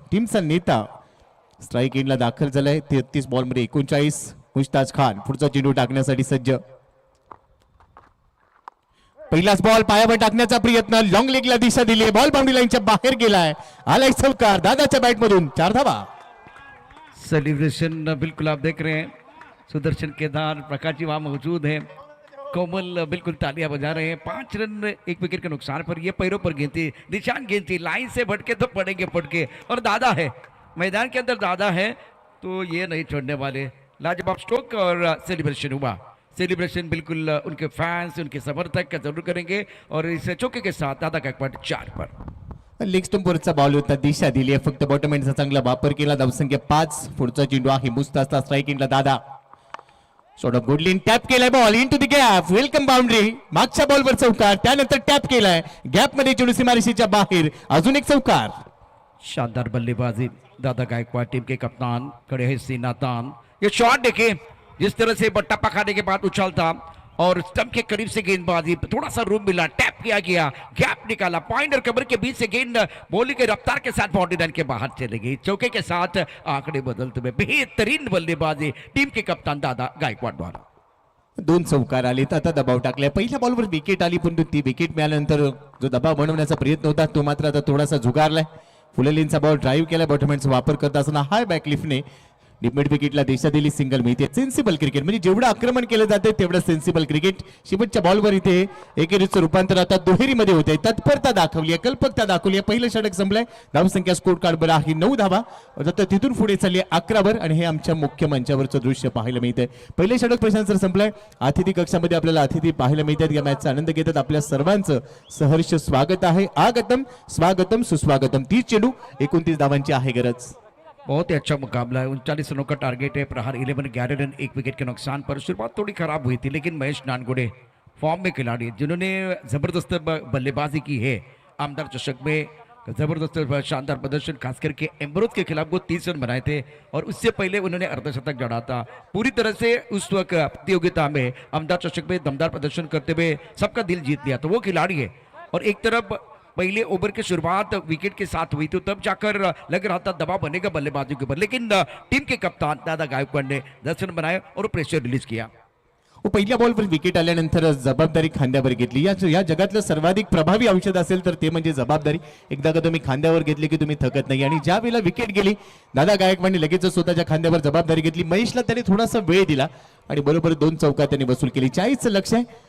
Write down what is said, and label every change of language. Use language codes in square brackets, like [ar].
[mr] टीमचा नेता स्ट्राईक एंडला दाखल झालाय. 33 बॉलमध्ये 39. मुस्ताज खान पुढचा चेंडू टाकण्यासाठी सज्ज. पहिलाच बॉल पायावर टाकण्याचा प्रयत्न. लॉंग लेगला दिशा दिली. बॉल बाउंड्री लाईनच्या बाहेर गेलाय. आलाय चौकार दादाच्या बॅट मधून. 4 धावा. [hi] सेलिब्रेशन बिल्कुल आप देख रहे हैं. सुदर्शन केदार प्रकाश जी वहाँ मौजूद है. कोमल बिल्कुल तालियां बजा रहे हैं. 5 रन 1 विकेट के नुकसान पर ये पैरों पर गेंद थी. निशान गेंद थी. लाइन से भटके तो पड़ेंगे पटके और दादा है मैदान के अंदर. दादा है तो ये नहीं छोड़ने वाले. लाजवाब स्ट्रोक और सेलिब्रेशन हुआ. सेलिब्रेशन बिल्कुल उनके फैंस उनके समर्थक जरूर करेंगे और इस चौके के साथ दादा गायकवाड 4 पर. [mr] लेग स्टंपवरचा बॉल होता. दिशा दिली आहे. फक्त बॉटम एंडचा चांगला वापर केला. धावसंख्या 5. पुढचा चेंडू आहे मुस्ताजचा. स्ट्राईक एंडला दादा शॉट ऑफ गुडलिन टॅप केलाय. [en] Ball into the gap. [mr] Welcome boundary. मागच्या बॉलवर चौकार. त्यानंतर टॅप केलाय. गॅप मध्ये चेंडू सीमारेषेच्या बाहेर. अजून एक चौकार. [hi] शानदार बल्लेबाजी. दादा गायकवाड टीम के कप्तान खड़े हैं सीना तान. ये शॉट देखिए जिस तरह से टप्पा खाने के बाद उछालता और स्टंप के करीब से गेंदबाजी. थोड़ा सा रूम मिला. टैप किया गया. गैप निकाला. पॉइंट और कमर के बीच से गेंद बॉलिंग के रफ्तार के साथ बाउंड्री लाइन के बाहर चले गई. चौके के साथ आंकड़े बदलते हुए बेहतरीन बल्लेबाजी टीम के कप्तान दादा गायकवाड द्वारा. [mr] 2 चौकार आलेत, आता दबाव टाकलाय. पहिल्या बॉलवर विकेट आली, परंतु ती विकेट मिळाल्यानंतर जो दबाव बनवण्याचा प्रयत्न होता तो मात्र आता थोडासा झुगारलाय. फुलेलींचा बॉल ड्राईव्ह केला, बॉटमॅनचा वापर करत असताना हाय बॅक लिफ्टने डीप मिड विकेटला दिशा दिली, सिंगल मिळते. सेन्सिबल क्रिकेट म्हणजे जेवढं आक्रमण केलं जाते तेवढं सेन्सिबल क्रिकेट. शेवटच्या बॉलवर इथे एकेरीचं रूपांतर आता दुहेरीमध्ये होते. तत्परता दाखवली आहे, कल्पकता दाखवली आहे. पहिलं षटक संपलंय. धावसंख्या स्कोर कार्डवर आहे 9 धावा. आता तिथून पुढे चालली 11 वर आणि हे आमच्या मुख्य मंचावरचं दृश्य पाहायला मिळतंय. पहिले षटक प्रशांत सर संपलंय. अतिथी कक्षामध्ये आपल्याला अतिथी पाहायला मिळतात. या मॅचचा आनंद घेतात. आपल्या सर्वांचं सहर्ष स्वागत आहे. आगतम स्वागतम सुस्वागतम. 30 चेंडू 29 धावांची आहे गरज. [hi] बहुत ही अच्छा मुकाबला है. 39 रनों का टारगेट है. प्रहार 11 11 रन 1 विकेट के नुकसान पर. शुरुआत थोड़ी खराब हुई थी, लेकिन महेश नानगुडे फॉर्म में खिलाड़ी जिन्होंने जबरदस्त बल्लेबाजी की है. आमदार चषक में जबरदस्त शानदार प्रदर्शन, खास करके एम्ब्रोज के खिलाफ वो 30 रन बनाए थे और उससे पहले उन्होंने अर्धशतक जड़ा था. पूरी तरह से उस वक्त प्रतियोगिता में आमदार चषक में दमदार प्रदर्शन करते हुए सबका दिल जीत लिया. तो वो खिलाड़ी है. और एक तरफ पहले ओवर की शुरुआत विकेट के साथ हुई, तो तब जाकर लग रहा था दबाव बनेगा बल्लेबाजों के ऊपर, लेकिन टीम के कप्तान दादा गायकवाड ने 10 रन बनाए और प्रेशर रिलीज किया. [mr] पहिल्या बॉलवर विकेट आल्यानंतर जबाबदारी खांद्यावर घेतली. या जगातलं सर्वाधिक प्रभावी औषध असेल तर ते म्हणजे जबाबदारी. एकदा का तुम्ही खांद्यावर घेतली की तुम्ही थकत नाही. आणि ज्या वेळेला विकेट गेली दादा गायकवाडने लगेच स्वतःच्या खांद्यावर जबाबदारी घेतली. महेशला त्याने थोडासा वेळ दिला आणि बरोबर 2 चौका त्यांनी वसूल केली. 40चं लक्ष आहे.